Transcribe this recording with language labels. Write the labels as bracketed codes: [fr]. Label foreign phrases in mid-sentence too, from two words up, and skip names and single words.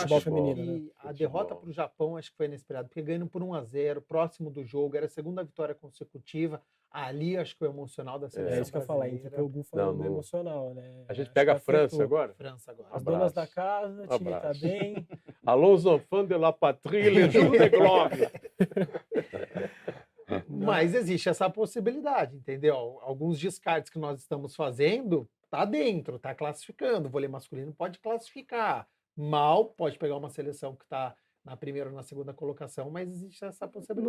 [pt] futebol acho feminino, que né? a derrota Futebol. para o Japão acho que foi inesperado, porque ganhando por 1-0, próximo do jogo, era a segunda vitória consecutiva. Ali acho que o emocional da seleção É isso que eu ia falar, entre o que o Gu falou Não, do não. emocional, né? A gente Acho pega que a França afetou. agora? França agora. As donas da Abraço. casa, o time tá Abraço. bem. [fr] Allons enfants de la patrie, les jours de gloire. [pt] Mas existe essa possibilidade, entendeu? Alguns descartes que nós estamos fazendo, tá dentro, tá classificando. O vôlei masculino pode classificar. Mal pode pegar uma seleção que está na primeira ou na segunda colocação, mas existe essa possibilidade.